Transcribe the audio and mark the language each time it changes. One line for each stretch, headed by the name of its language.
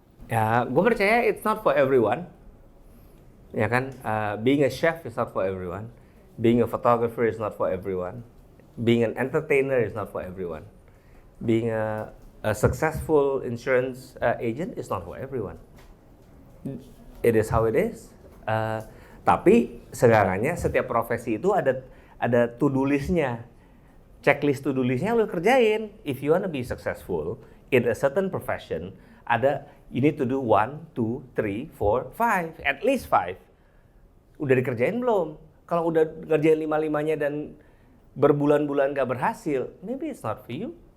Indonesian: Ya, gue percaya
English: it's not for everyone.
Indonesian: Ya kan,
English: being a chef is not for everyone. Being a photographer is not for everyone. Being an entertainer is not for everyone. Being a successful insurance agent is not for everyone. It is how it is.
Indonesian: Tapi seenggaknya setiap profesi itu ada to-do list-nya. Checklist to-do list-nya lo kerjain.
English: If you wanna be successful in a certain profession, you need to do 1, 2, 3, 4, 5, at least 5.
Indonesian: Udah dikerjain belum? Kalau udah ngerjain 5-5-nya dan berbulan-bulan gak berhasil,
English: maybe it's not for you.